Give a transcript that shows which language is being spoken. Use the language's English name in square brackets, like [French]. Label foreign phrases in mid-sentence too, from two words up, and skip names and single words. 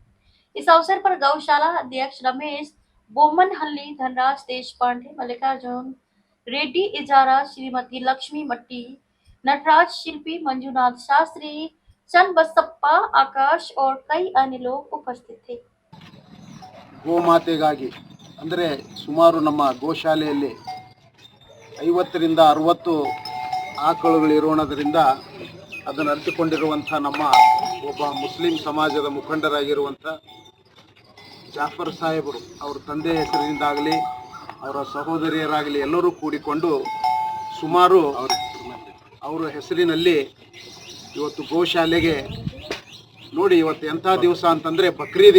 [Hindi] इस अवसर पर गौशाला अध्यक्ष रमेश बोमनहल्ली, धनराज देश पांडे, मल्लिकार्जुन रेड्डी इजारा, श्रीमती लक्ष्मी मट्टी, नटराज शिल्पी, मंजुनाथ शास्त्री, चन्नबसप्पा, आकाश और कई अन्य लोग उपस्थित थे। [Kannada] ಗೋಮಾತೆಗಾಗಿ ಅಂದರೆ ಸುಮಾರು ನಮ್ಮ ಗೋಶಾಲೆಯಲ್ಲಿ 50ರಿಂದ 60 ಆಕಳುಗಳಿರೋಣದರಿಂದ ಅದನ್ನು ಅರಿತುಕೊಂಡಿರುವಂಥ ನಮ್ಮ ಒಬ್ಬ ಮುಸ್ಲಿಂ ಸಮಾಜದ ಮುಖಂಡರಾಗಿರುವಂಥ ಜಾಫರ್ ಸಾಹೇಬರು ಅವರ ತಂದೆ ಹೆಸರಿನಿಂದಾಗಲಿ ಅವರ ಸಹೋದರಿಯರಾಗಲಿ ಎಲ್ಲರೂ ಕೂಡಿಕೊಂಡು ಸುಮಾರು ಅವರ ಹೆಸರಿನಲ್ಲಿ ಇವತ್ತು ಗೋಶಾಲೆಗೆ ನೋಡಿ, ಇವತ್ತು ಎಂಥ ದಿವಸ ಅಂತಂದರೆ ಬಕ್ರೀದ್.